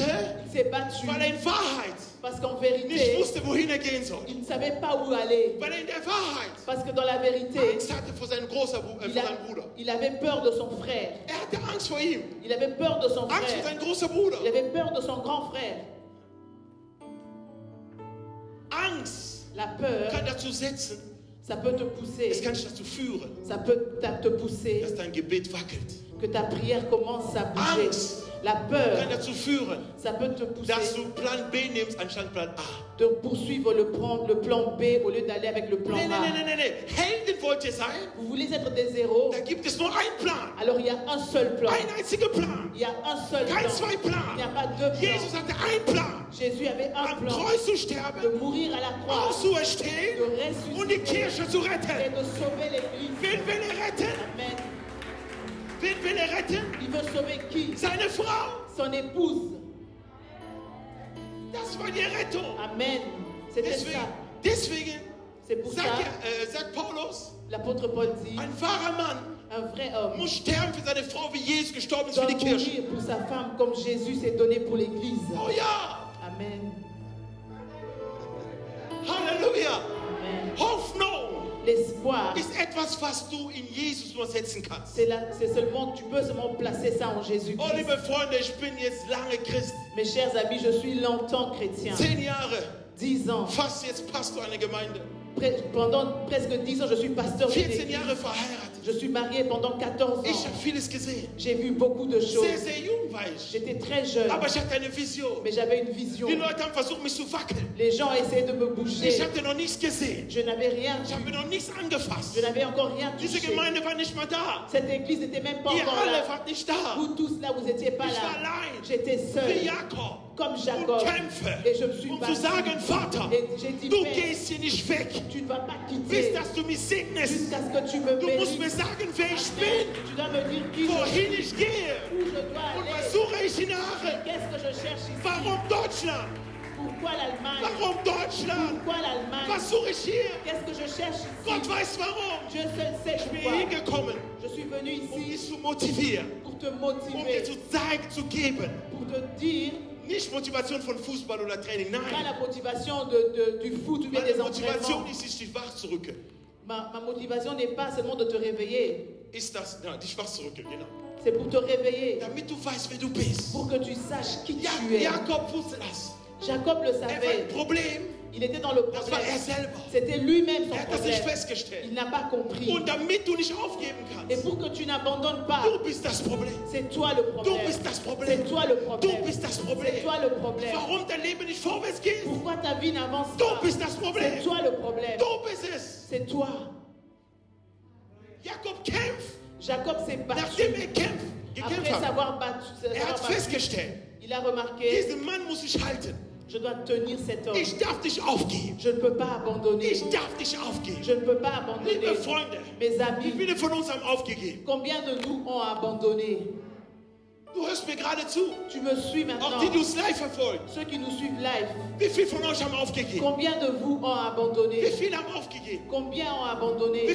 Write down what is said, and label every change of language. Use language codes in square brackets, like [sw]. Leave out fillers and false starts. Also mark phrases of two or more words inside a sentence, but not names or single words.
[fr] Il s'est battu [de] weil er in Wahrheit [fr] Parce qu'en [de] nicht [fr] vérité, [de] wusste, wohin er gehen soll. [fr] il ne savait pas où aller. [de] Weil er in der Wahrheit [fr] Parce que dans la vérité, [de] Angst hatte vor seinem Bruder. [fr] il avait peur de son frère. [de] Er hatte Angst vor ihm. [fr] Il avait peur de son [de] Angst vor [fr] frère. [de] seinem großen Bruder. [fr] Il avait peur de son grand frère. [de] Angst [fr] La peur, [de] kann dazu setzen, [fr] ça peut te [de] es [fr] pousser. [de] kann dich dazu führen, [fr] Ça peut te pousser [de] dass dein Gebet wackelt. [fr] que ta prière commence à bouger. [de] Angst [fr] La [de] kann [fr] peur, [de] dazu führen, [fr] ça peut te [de] dass [fr] pousser [de] du Plan B nimmst anstatt Plan A. [fr] de poursuivre le plan B au lieu d'aller avec le plan [de] Nee. [fr] A. [de] Helden wollt ihr sein? [fr] Vous voulez être des héros? [de] Da gibt es nur einen Plan. [fr] Alors il y a un seul plan. [de] Ein einziger Plan. [fr] Il y a un seul [de] Kein [fr] plan. [de] zwei [fr] Il n'y a [de] Plan. [fr] pas deux plans. [de] Jesus hatte einen Plan. [fr] Jésus avait un [de] Am [fr] plan [de] Kreuz zu [fr] de [de] sterben, [fr] mourir à la croix, [de] auferstehen [fr] de [de] und die [fr] ressusciter [de] Kirche zu [fr] et [de] retten. [fr] de sauver l'Église. [de] Wen will er retten? Amen. Wen will er retten? [fr] Il veut sauver qui? [de] Seine Frau. [fr] Son épouse. [de] Das war die Rettung. [fr] Amen. C'était [de] Deswegen, [fr] ça. [de] deswegen [fr] C'est pour ça, [de] sagt Paulus, [fr] l'apôtre Paul dit, [de] ein wahrer Mann [fr] un vrai homme [de] muss sterben für seine Frau, wie Jesus gestorben ist für [fr] doit [de] die Kirche. [fr] mourir pour sa femme comme Jésus s'est donné pour l'Église. [de] Oh ja, Amen. Halleluja. Amen. Hoffnung [fr] L'espoir, [de] ist etwas, was du in Jesus nur setzen kannst. [fr] c'est seulement, tu peux seulement placer ça en [de] Oh, [fr] Jésus-Christ. [de] liebe Freunde, ich bin jetzt lange Christ. [fr] Mes chers amis, je suis longtemps chrétien. [de] 10 Jahre, [fr] 10 ans. [de] fast jetzt Pastor einer Gemeinde. [fr] Pendant presque 10 ans, je suis pasteur d'une [de] 14 [fr] église. [de] Jahre verheiratet. [fr] Je suis marié pendant 14 [de] Ich [fr] ans. [de] habe vieles gesehen. [fr] J'ai vu beaucoup de [de] Sehr, [fr] choses. [de] sehr jung war ich. [fr] J'étais très jeune, [de] Aber ich hatte eine Vision. [fr] mais j'avais une vision. [de] Die Leute haben versucht, mich zu wackeln. [fr] Les gens essayaient de me bouger. [de] Ich hatte noch nichts gesehen. [fr] Je n'avais rien [de] Ich [fr] vu. [de] habe noch nichts angefasst. [fr] Je n'avais encore rien [de] Diese [fr] touché. [de] Gemeinde war nicht mal da. [fr] Cette église n'était même pas [de] Ihr [fr] encore [de] alle [fr] là. [de] wart nicht da. [fr] Vous tous là, vous n'étiez pas [de] Ich war [fr] là. [de] allein. [fr] J'étais [de] Wie [fr] seul, [de] Jakob. [fr] comme [de] Und [fr] Jacob. [de] kämpfe. [fr] Et je me suis [de] Um zu [fr] battu. [de] sagen, Vater, [fr] Et j'ai dit, [de] du [fr] Père, [de] gehst hier nicht weg. [fr] tu ne vas pas [de] Bis [fr] quitter [de] dass du mich segnest. [fr] jusqu'à ce que tu me [de] Du musst mir [fr] bénisses. [de] sagen, wer ich bin. [fr] Tu dois me dire qui je [de] Wohin [fr] suis, [de] ich gehe. [fr] où je dois [de] Und [fr] aller. [de] was suche ich nach? [fr] Et qu'est-ce que je cherche ici? [de] Warum Deutschland? [fr] Pourquoi l'Allemagne? [de] Warum Deutschland? [fr] Pourquoi l'Allemagne? [de] Was suche ich hier? [fr] Qu'est-ce que je cherche ici? [de] Gott weiß warum. [fr] Dieu seul sait [de] Ich bin [fr] pourquoi. [de] hingekommen, [fr] Je suis venu [de] um dich [fr] ici [de] zu motivieren, [fr] pour te [de] um dir [fr] motiver, [de] zu zeigen, zu geben. [fr] pour te dire, [de] Nicht Motivation von Fußball oder Training, [fr] pas [de] nein. [fr] la motivation du foot ou bien [de] Meine [fr] des [de] Motivation [fr] entraînements. [de] ist, dich wach zu rücken. [fr] Ma motivation n'est pas seulement de te réveiller, [de] Ist das, ja, dich wach zu rücken, genau. [fr] c'est pour te réveiller, [de] Damit du weißt, wer du bist. [fr] pour que tu saches qui [de] Ja, [fr] tu es. [de] Jakob wusste das. [fr] Jacob le [de] Er war [fr] savait, [de] ein Problem, [fr] il était dans le [de] das war er [fr] problème. [de] selber. [fr] C'était lui-même son [de] Er hat das nicht [fr] problème. [de] festgestellt. [fr] Il n'a pas compris. [de] Und damit du nicht aufgeben [fr] Et [de] kannst, [fr] pour que tu n'abandonnes pas, [de] du bist das Problem. [fr] c'est toi le [de] Du [fr] problème. [de] bist das [fr] C'est [de] Problem. [fr] toi le [de] Du [fr] problème. [de] bist das [fr] C'est [de] Problem. [fr] toi le problème. [de] Warum dein Leben nicht vorwärts geht? [fr] Pourquoi ta vie n'avance [de] Du [fr] pas? [de] bist das [fr] C'est [de] Problem. [fr] toi le problème. [de] Du bist es. [fr] C'est toi. [de] Jakob kämpft. [fr] Jacob s'est battu. [de] Nachdem er gekämpft [fr] Après [de] hat, [fr] s'avoir battu, [de] er hat festgestellt, [fr] il a remarqué, [de] diesen Mann muss ich halten. [fr] je dois tenir cet homme. [de] Ich darf dich aufgeben. [fr] Je ne peux pas abandonner. [de] Ich darf dich aufgeben. [fr] Je ne peux pas abandonner. [de] Liebe Freunde, [fr] Mes [de] wie [fr] amis, [de] viele von uns haben aufgegeben? [fr] combien de nous ont abandonné? [de] Du hörst mir gerade zu. [fr] Tu me suis [de] Auch [fr] maintenant. [de] die, die uns live verfolgen. [fr] Ceux qui nous suivent live, [de] Wie viele von euch haben aufgegeben? [fr] combien de vous ont [de] Wie [fr] abandonné? [de] viele haben aufgegeben? [fr] Combien ont [de] Wie [fr] abandonné?